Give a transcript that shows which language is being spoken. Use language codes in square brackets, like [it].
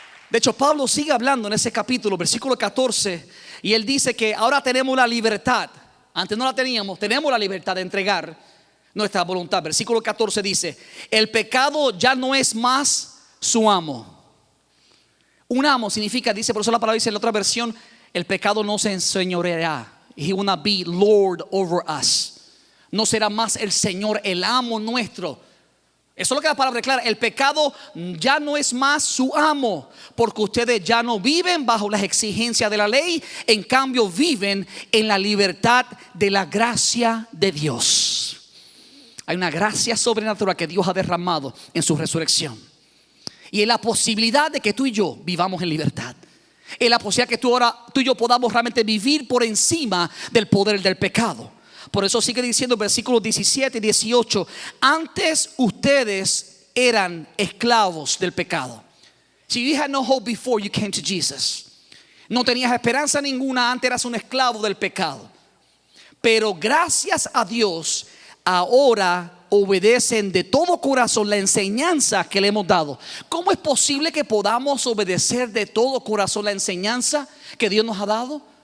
[es] De hecho, Pablo sigue hablando en ese capítulo, versículo 14, y él dice que ahora tenemos la libertad. Antes no la teníamos, tenemos la libertad de entregar nuestra voluntad. Versículo 14 dice: el pecado ya no es más su amo. Un amo significa, dice, por eso la palabra dice en la otra versión, el pecado no se enseñoreará. [en] He will not be Lord over us. [es] No será más el Señor, el amo nuestro. Eso es lo que la palabra declara. El pecado ya no es más su amo, porque ustedes ya no viven bajo las exigencias de la ley. En cambio viven en la libertad de la gracia de Dios. Hay una gracia sobrenatural que Dios ha derramado en su resurrección, y es la posibilidad de que tú y yo vivamos en libertad. Es la posibilidad que tú y yo podamos realmente vivir por encima del poder del pecado. Por eso sigue diciendo versículos 17 y 18: antes ustedes eran esclavos del pecado. [en] So you had no hope before you came to Jesus. [es] No tenías esperanza ninguna, antes eras un esclavo del pecado. Pero gracias a Dios, ahora obedecen de todo corazón la enseñanza que le hemos dado. ¿Cómo es posible que podamos obedecer de todo corazón la enseñanza que Dios nos ha dado?